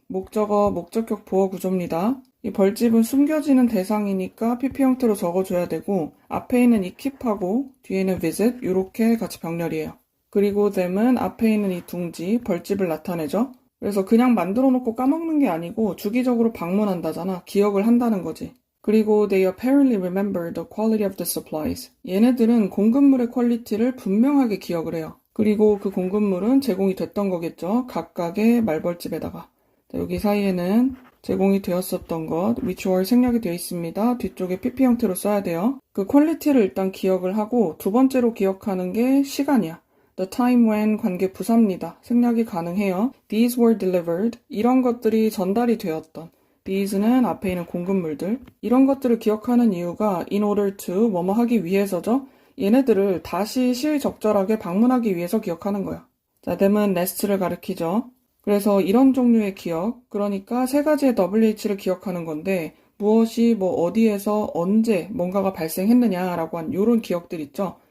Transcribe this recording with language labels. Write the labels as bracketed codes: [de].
[ko] 목적어, 목적격 보어 구조입니다. 이 벌집은 숨겨지는 대상이니까 PP 형태로 적어줘야 되고 앞에 있는 이 keep하고 뒤에 있는 visit 이렇게 같이 병렬이에요. 그리고 them은 앞에 있는 이 둥지, 벌집을 나타내죠. 그래서 그냥 만들어 놓고 까먹는 게 아니고 주기적으로 방문한다잖아. 기억을 한다는 거지. 그리고 [en] they apparently remember the quality of the supplies. [ko] 얘네들은 공급물의 퀄리티를 분명하게 기억을 해요. 그리고 그 공급물은 제공이 됐던 거겠죠. 각각의 말벌집에다가. 자, 여기 사이에는 제공이 되었었던 것, [en] which were [ko] 생략이 되어 있습니다. 뒤쪽에 PP 형태로 써야 돼요. 그 퀄리티를 일단 기억을 하고 두 번째로 기억하는 게 시간이야. [en] The time when [ko] 관계 부사입니다. 생략이 가능해요. [en] These were delivered. [ko] 이런 것들이 전달이 되었던. These는 앞에 있는 공급물들. 이런 것들을 기억하는 이유가 [en] in order to [ko] 뭐뭐 하기 위해서죠. 얘네들을 다시 시의적절하게 방문하기 위해서 기억하는 거야. 자, them은 nest를 가리키죠. 그래서 이런 종류의 기억, 그러니까 세 가지의 WH를 기억하는 건데 무엇이 어디에서 언제 뭔가가 발생했느냐라고 한 이런 기억들 있죠.